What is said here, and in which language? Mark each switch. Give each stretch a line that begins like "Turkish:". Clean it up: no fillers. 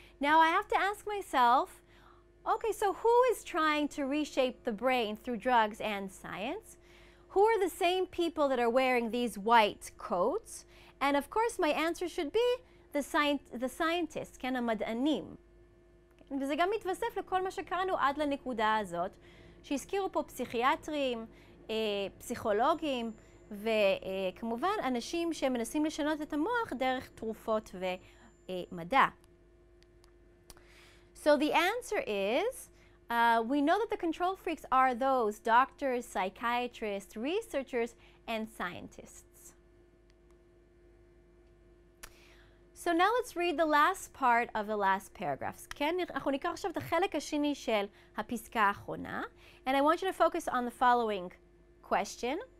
English: Now, I have to ask myself, okay, so who is trying to reshape the brain through drugs and science? Who are the same people that are wearing these white coats? And of course, my answer should be the scientists,
Hebrew: כן, המדענים. וזה גם מתווסף לכל מה שקראנו עד לנקודה הזאת, שהזכירו פה פסיכיאטרים, פסיכולוגים, וכמובן אנשים שמנסים לשנות את המוח דרך תרופות ומדע.
English: So the answer is, we know that the control freaks are those doctors, psychiatrists, researchers, and scientists. So now let's read the last part of the last paragraphs.
Hebrew: כן, אנחנו ניקח עכשיו את החלק השני של הפסקה האחרונה,
English: and I want you to focus on the following question.